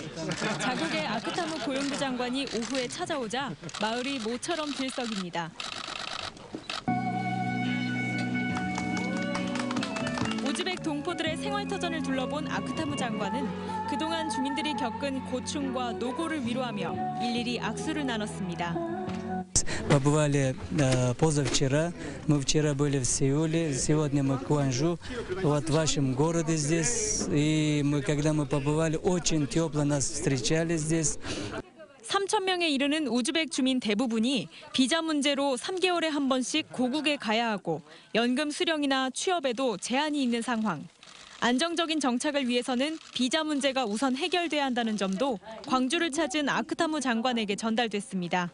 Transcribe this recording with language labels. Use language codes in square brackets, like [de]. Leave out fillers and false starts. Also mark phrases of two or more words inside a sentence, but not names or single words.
[ko] 자국의 아크타무 고용부 장관이 오후에 찾아오자 마을이 모처럼 들썩입니다. 우즈벡 동포들의 생활터전을 둘러본 아크타무 장관은 그동안 주민들이 겪은 고충과 노고를 위로하며 일일이 악수를 나눴습니다. [ru] Побывали позавчера, мы вчера были в Сеуле, сегодня мы в Кванжу, вот в вашем городе здесь, и когда мы побывали, очень тепло нас встречали здесь. [ko] 3,000명에 이르는 우즈벡 주민 대부분이 비자 문제로 3개월에 한 번씩 고국에 가야 하고 연금 수령이나 취업에도 제한이 있는 상황. 안정적인 정착을 위해서는 비자 문제가 우선 해결돼야 한다는 점도 광주를 찾은 아크타무 장관에게 전달됐습니다.